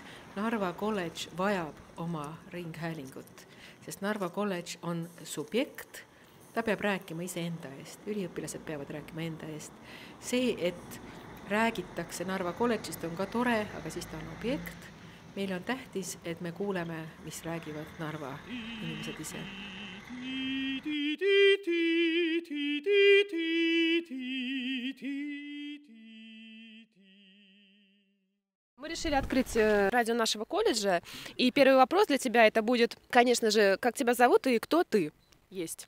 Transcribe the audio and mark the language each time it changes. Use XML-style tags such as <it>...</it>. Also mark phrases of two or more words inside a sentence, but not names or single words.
<et>Narva kolledž vajab oma ringhäälingut, sest Narva kolledž on subjekt, ta peab rääkima ise enda eest, üliõpilased peavad rääkima enda eest. See, et räägitakse Narva kolledžist on ka tore, aga siis ta on objekt. Meil on tähtis, et me kuuleme, mis räägivad Narva inimesed ise.</et> <ru>Мы решили открыть радио нашего колледжа, и первый вопрос для тебя это будет, конечно же, как тебя зовут и кто ты есть?</ru>